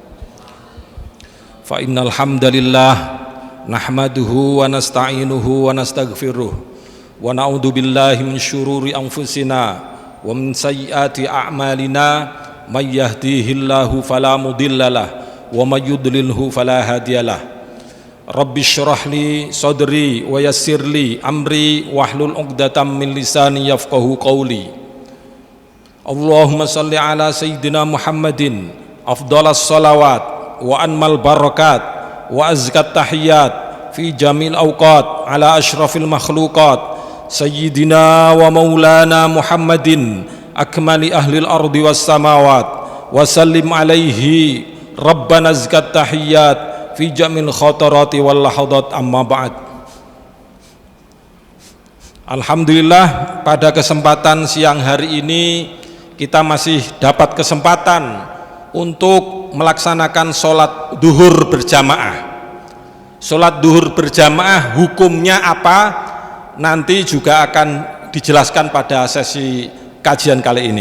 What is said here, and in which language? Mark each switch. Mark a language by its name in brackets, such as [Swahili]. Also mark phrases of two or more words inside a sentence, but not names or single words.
[Arabic] فإن الحمد لله نحمده ونستعينه ونستغفره ونعوذ بالله من شرور أنفسنا ومن سيئات أعمالنا من يهده الله فلا مضل له ومن يضلله فلا هادي له. رب اشرح لي صدري ويسر لي أمري واحلل عقدة من لساني يفقهوا قولي. اللهم صل على سيدنا محمد أفضل الصلوات وأنمى البركات وأزكى التحيات في جميع الأوقات على أشرف المخلوقات سيدنا ومولانا محمد أكمل أهل الأرض والسماوات وسلم عليه ربنا أزكى التحيات في جميع الخطرات واللحظات أما بعد. [Indonesian] Alhamdulillah, pada kesempatan siang hari ini kita masih dapat kesempatan untuk melaksanakan sholat duhur berjamaah. Sholat duhur berjamaah hukumnya apa? Nanti juga akan dijelaskan pada sesi kajian kali ini.